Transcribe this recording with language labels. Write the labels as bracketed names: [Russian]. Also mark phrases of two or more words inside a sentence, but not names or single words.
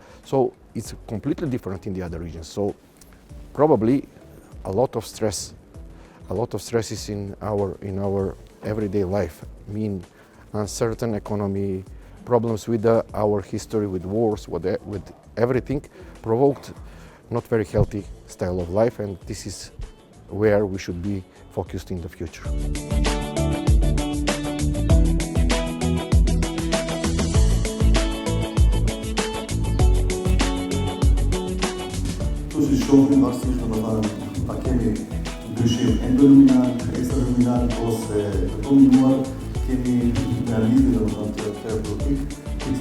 [English] So it's completely different in the other regions. So probably a lot of stress is in our everyday life. I mean uncertain economy, problems with our history, with wars, with everything, provoked not very healthy style of life, and this is where we should be focused in the future. [Albanian] Ndryshim endoluminal, ekstraluminal ose të kombinuar, kemi analizë domethënë terapeutik, që